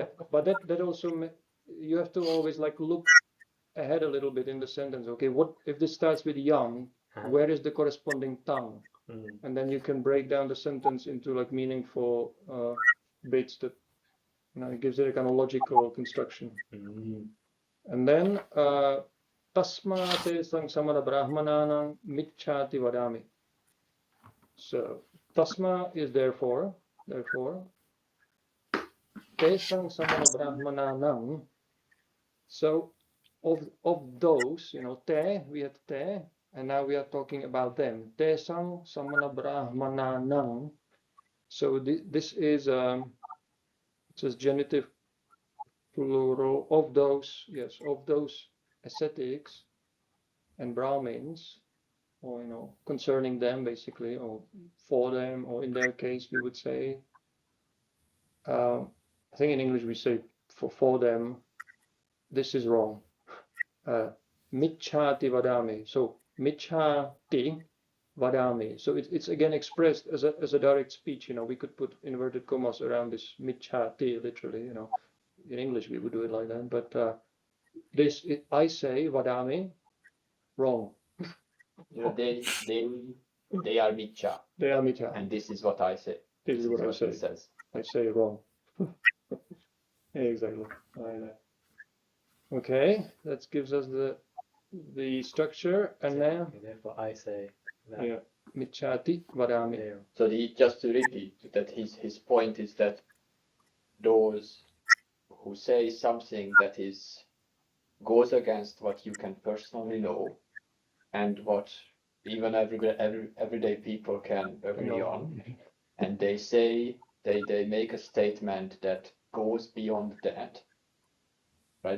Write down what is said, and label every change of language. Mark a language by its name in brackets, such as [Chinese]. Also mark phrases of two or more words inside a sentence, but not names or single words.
[English] But that also you have to always like look ahead a little bit in the sentence. Okay, what if this starts with yang? Where is the corresponding tang? And then you can break down the sentence into like meaningful bits that it gives it a kind of logical construction. And then [Pali] tasmate sang samana brahmananam michchati vadami. [English] So tasma is therefore [Pali] tesang samana brahmananam. [English] So of those, te, we had te, and now we are talking about them. [Pali] Tesang samana brahmananam. [English] So this is it says genitive plural of those ascetics and Brahmins, or concerning them basically, or for them, or in their case we would say. I think in English we say for them. This is wrong. [Pali] Michchati vadami. So michchati vadami. [English] So it's again expressed as a direct speech. We could put inverted commas around this michchati literally. In English we would do it like that. But I say vadami, wrong. They are michcha. They are michcha. And this is what I say. This is what I say. It says. I say wrong. Exactly. Okay, that gives us the structure, and now therefore I say that. Yeah, [Pali] michchati vadami. [English] So just to repeat that his point is that those who say something that goes against what you can personally know and what even everyday people can agree on, and they say they make a statement that goes beyond that, right?